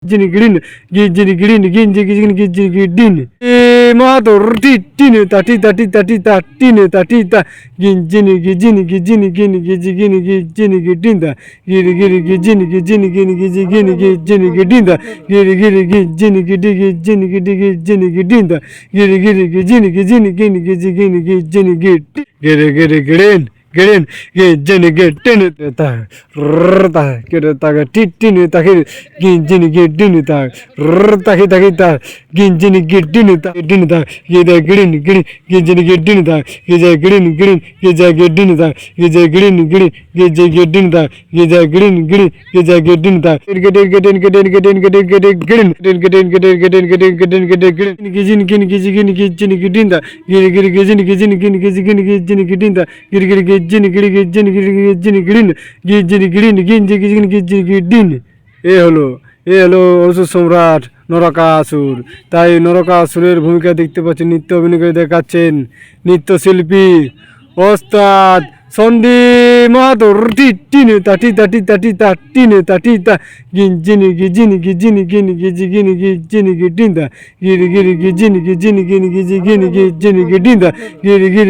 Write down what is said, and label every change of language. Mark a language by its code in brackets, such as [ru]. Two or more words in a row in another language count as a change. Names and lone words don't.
[bn] Jini green, gijini green, gijini mator titine tatita tine tatita gijini gijini gidinda giri gijini gidinda giri gijini gidinda giri gijini green Geren gejene getene ta rta kereta ga titine ta ginjini gedine ta rta kita ginjini gedine ta geda green gejene gedine ta geja green geja gedine ta geja green geja gedine ta geja green geja gedine ta geden gijini gedinda giri gijini gedinda giri এ হলো অসুর সম্রাট নরকাসুর। তাই নরকাসুরের ভূমিকা দেখতে পাচ্ছেন, নৃত্য অভিনয় করে দেখাচ্ছেন নৃত্যশিল্পী ওস্তাদ সন্ধি মাহাতোর টিনে তাটিতা গিঞ্জিনি গিডিন্দা গিরি গিজিনি গিডিন্দা গিরি